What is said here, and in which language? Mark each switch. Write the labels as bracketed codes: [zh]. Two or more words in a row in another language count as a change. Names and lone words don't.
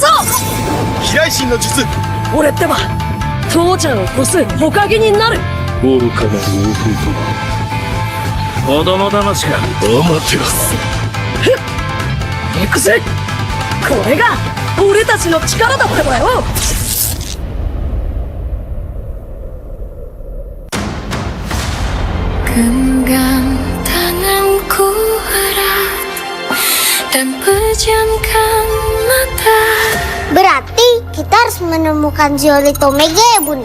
[ja] 飛来神の術。俺ってば父ちゃんを越す火影になる。愚かなる弟。子供騙しか。アマテラス。行くぜ。これが俺たちの力だってばよ。 [id] Genggam tanganku erat dan pejamkan mata. Berarti kita harus menemukan Zeolite Omega ya Bunda?